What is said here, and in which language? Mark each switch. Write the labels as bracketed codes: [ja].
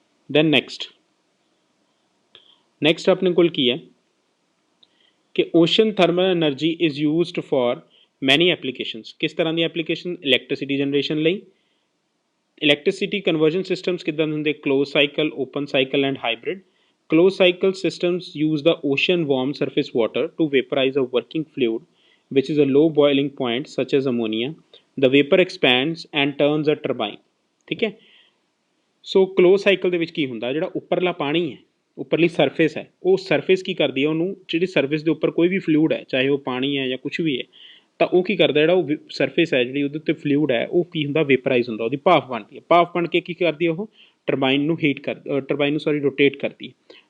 [pa] Then next ਆਪਣੇ ਕੋਲ ਕੀ ਹੈ ਕਿ [en] Ocean thermal energy is used for many applications. [pa] ਕਿਸ ਤਰ੍ਹਾਂ ਦੀ ਐਪਲੀਕੇਸ਼ਨ? ਇਲੈਕਟ੍ਰੀਸਿਟੀ ਜਨਰੇਸ਼ਨ ਲਈ। ਇਲੈਕਟ੍ਰੀਸਿਟੀ ਕਨਵਰਜਨ ਸਿਸਟਮਸ ਕਿੱਦਾਂ ਦੇ ਹੁੰਦੇ? [en] Close cycle, open cycle and hybrid. Closed cycle systems use the ocean warm surface water to vaporize a working fluid which is a low boiling point such as ammonia. The vapor expands and turns a turbine, ठीक है। [pa] सो closed cycle ਦੇ ਵਿੱਚ ਕੀ ਹੁੰਦਾ, ਜਿਹੜਾ ਉੱਪਰਲਾ ਪਾਣੀ ਹੈ, ਉੱਪਰਲੀ surface ਹੈ, ਉਹ ਸਰਫੇਸ ਕੀ ਕਰਦੀ ਹੈ, ਉਹਨੂੰ ਜਿਹੜੀ ਸਰਫੇਸ ਦੇ ਉੱਪਰ ਕੋਈ ਵੀ ਫਲੂਇਡ ਹੈ, ਚਾਹੇ ਉਹ ਪਾਣੀ ਹੈ ਜਾਂ ਕੁਛ ਵੀ ਹੈ, ਤਾਂ ਉਹ ਕੀ ਕਰਦਾ, ਜਿਹੜਾ ਉਹ ਸਰਫੇਸ ਹੈ ਜਿਹੜੀ ਉਹਦੇ ਉੱਤੇ ਫਲੂਇਡ ਹੈ ਉਹ ਕੀ ਹੁੰਦਾ, ਵੇਪਰਾਈਜ਼ ਹੁੰਦਾ, ਉਹਦੀ ਭਾਫ ਬਣਦੀ ਹੈ। ਭਾਫ ਬਣ ਕੇ ਕੀ ਕਰਦੀ ਹੈ, ਉਹ ਟਰਬਾਈਨ ਨੂੰ ਰੋਟੇਟ ਕਰਦੀ ਹੈ।